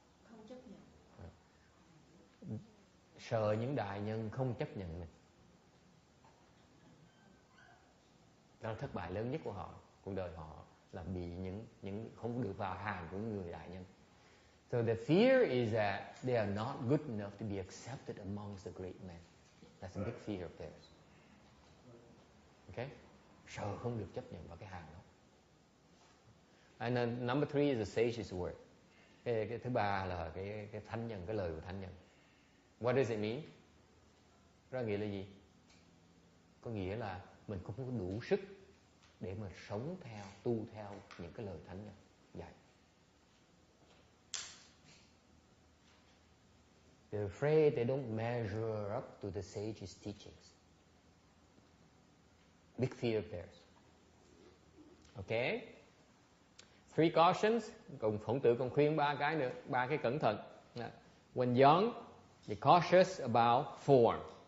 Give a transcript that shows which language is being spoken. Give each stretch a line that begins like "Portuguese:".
Vietnamese: Không chấp nhận. Sợ những đại nhân không chấp nhận mình. Đó là thất bại lớn nhất của họ, cuộc đời họ là bị những không được vào hàng của người đại nhân.
English: So the fear is that they are not good enough to be accepted amongst the great men. That's a big fear of theirs. Okay?
Vietnamese: Sợ không được chấp nhận vào cái hàng đó.
English: And then number 3 is the sage's word.
Vietnamese: Cái thứ ba là cái thánh nhân, cái lời của thánh nhân.
English: What does it mean?
Vietnamese: Đó nghĩa là gì? Có nghĩa là mình không có đủ sức để mà sống theo, tu theo những cái lời thánh nhân dạy.
English: They're afraid they don't measure up to the sage's teachings. Big fear of theirs. Okay? 3 cautions.
Vietnamese: Cùng Khổng Tử còn khuyên 3 cái nữa, 3 cái cẩn thận.
English: When young, be cautious about form.